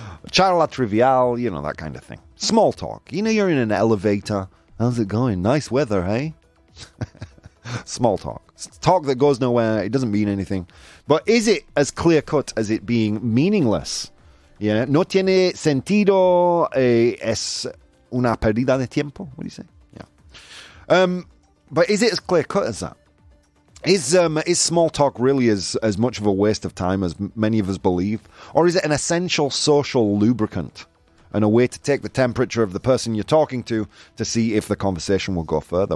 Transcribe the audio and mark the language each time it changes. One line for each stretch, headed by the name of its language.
Spanish: Charla trivial,
English: that kind of thing. Small talk. You're in an elevator. How's it going? Nice weather, hey? Small talk. Talk that goes nowhere. It doesn't mean anything. But is it as clear-cut as it being meaningless?
Spanish: Yeah. No tiene sentido. Es una pérdida de tiempo.
English: What do you say? But is it as clear-cut as that? Is small talk really as much of a waste of time as many of us believe? Or is it an essential social lubricant and a way to take the temperature of the person you're talking to see if the conversation will go further?